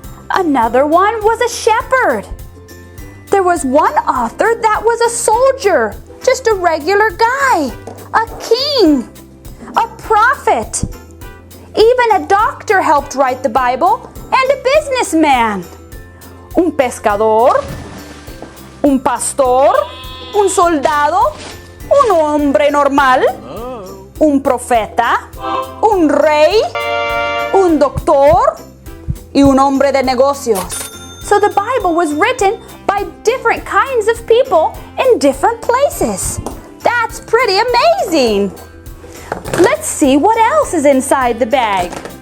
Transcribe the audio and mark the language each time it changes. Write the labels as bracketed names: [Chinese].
[English] Another one was a shepherd. There was one author that was a soldier, just a regular guy, a king, a prophet. Even a doctor helped write the Bible, and a businessman. [Spanish] Un pescador, un pastor, un soldado, un hombre normal, un profeta, un rey, un doctor, y un hombre de negocios. [English] So the Bible was written by different kinds of people in different places. That's pretty amazing. Let's see what else is inside the bag.